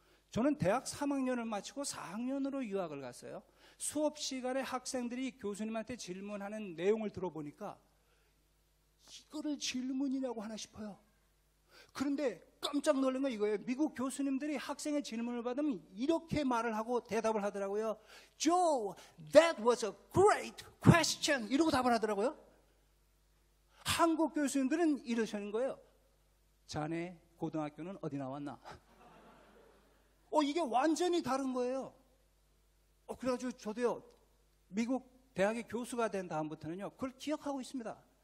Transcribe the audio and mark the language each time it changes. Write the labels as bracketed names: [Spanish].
[Korean] 저는 대학 3학년을 마치고 4학년으로 유학을 갔어요. 수업 시간에 학생들이 교수님한테 질문하는 내용을 들어보니까 이거를 질문이라고 하나 싶어요. 그런데 깜짝 놀란 건 이거예요. 미국 교수님들이 학생의 질문을 받으면 이렇게 말을 하고 대답을 하더라고요. [English] Joe, that was a great question. [Korean] 이러고 답을 하더라고요. 한국 교수님들은 이러시는 거예요. 자네 고등학교는 어디 나왔나? 이게 완전히 다른 거예요. 그래가지고 저도요, 미국 대학의 교수가 된 다음부터는요, 그걸 기억하고 있습니다.